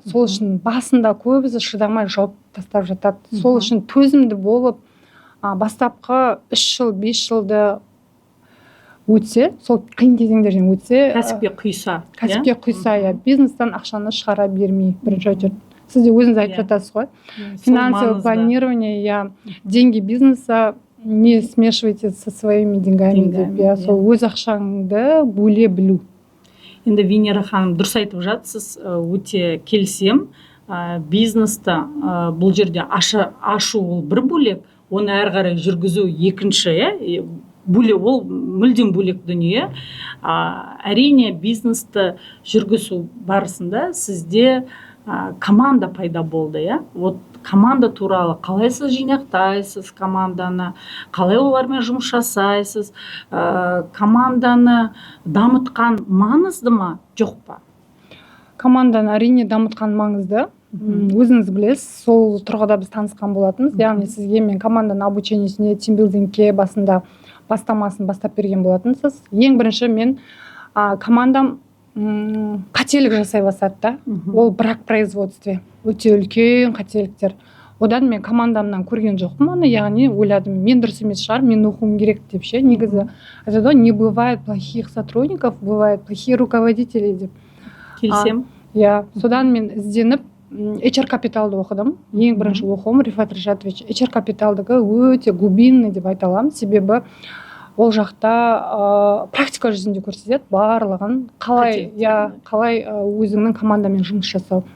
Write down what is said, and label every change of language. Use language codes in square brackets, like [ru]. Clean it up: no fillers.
[kk] Сол үшін басында көбісі шыдамай жауып тастап жатады. Сол үшін төзімді болып, бастапқы 3 жыл, 5 жылды өтсе, сол қиын кезеңдерден өтсе, кәсіпке құйса, бизнестен ақшаны шығара бермей, бірінші очередь. Сіз де өзіңіз айтып жатасыз ғой. [ru] Финансовое планирование, деньги бизнеса не смешивайте со своими деньгами [kk] деп. Сол өз ақшаңды бөле білу. Енді Венера ханым дұрыс айтып жатсыз, өте келісем. Бизнесті бұл жерде ашу ол бір бөлек, оны әрі қарай жүргізу екінші, ол мүлдем бөлек дүние. Әрине бизнесті жүргізу барысында сізде команда пайда болды, Вот команда туралы қалай сіз жинақтайсыз команданы, қалай олармен жұмыс жасайсыз, команданы дамытқан маңызды ма, жоқ па? Команданы әрине дамытқан маңызды. Өзіңіз білесіз, сол тұрғыда біз танысқан болатынбыз. Яғни сізге мен команданың обучениесіне, тимбилдингке басында бастамасын бастап берген болатынсыз. Ең бірінші мен командам қателік жасай бастады да. Ол [ru] брак производстве. [kk] Өте үлкен қателіктер. Одан мен командамнан көрген жоқпын оны, яғни ойладым, мен дұрыс емес шығар, мен оқуым керек деп ше. Негізі айтады, [ru] не бывает плохих сотрудников, бывает плохие руководители [kk] деп. Келсем. Содан мен ізденіп HR капиталды оқыдым. Ең бірінші оқуым Рифат Ришатович. HR капиталдығы өте глубинный деп айта аламын. Себебі ол жақта практика жүзінде көрсетеді барлығын, қалай өзіңнің командамен жұмыс жасау.